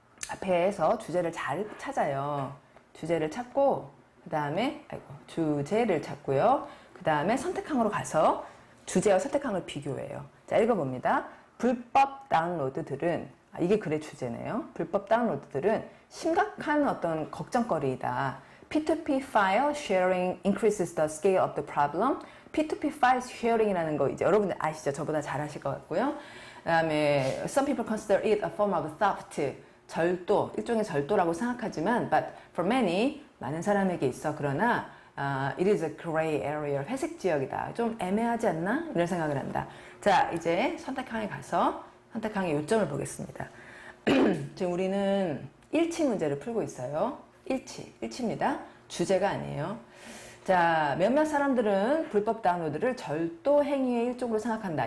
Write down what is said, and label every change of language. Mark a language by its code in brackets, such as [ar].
[ko] 앞에서 주제를 잘 찾아요. 주제를 찾고 그 다음에 주제를 찾고요. 그 다음에 선택항으로 가서 주제와 선택항을 비교해요. 자, 읽어봅니다. 불법 다운로드들은 이게 글의 주제네요. 불법 다운로드들은 심각한 어떤 걱정거리이다. [en] P2P file sharing increases the scale of the problem. [ko] P2P file sharing이라는 거 이제 여러분들 아시죠? 저보다 잘 아실 것 같고요. 그다음에 [en] some people consider it a form of theft. [ko] 절도, 일종의 절도라고 생각하지만 [en] but for many, [ko] 많은 사람에게 있어. 그러나 [en] it is a gray area, [ko] 회색 지역이다. 좀 애매하지 않나? 이런 생각을 한다. 자, 이제 선택항에 가서 선택항의 요점을 보겠습니다. 지금 우리는 일치 문제를 풀고 있어요. 일치입니다. 주제가 아니에요. 자, 몇몇 사람들은 불법 다운로드를 절도 행위의 일종으로 생각한다.